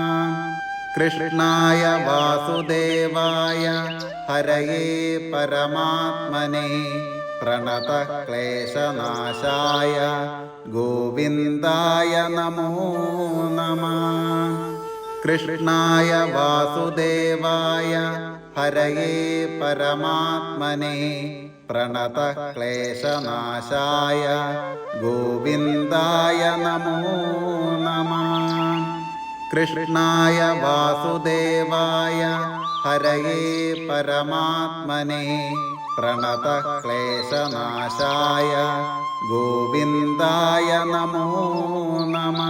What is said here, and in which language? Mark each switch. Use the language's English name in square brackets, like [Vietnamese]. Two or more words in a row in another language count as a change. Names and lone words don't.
[Sanskrit] कृष्णाय वासुदेवाय हरये परमात्मने प्रणतः क्लेशनाशाय गोविन्दाय नमो नमः। കൃഷ്ണായ വാസുദേവായ ഹരയേ പരമാത്മനെ പ്രണതക്ലേശനാശായ ഗോവിന്ദായ നമോ നമഃ. കൃഷ്ണായ വാസുദേവായ ഹരയേ പരമാത്മനെ പ്രണതക്ലേശനാശായ ഗോവിന്ദായ നമോ നമഃ.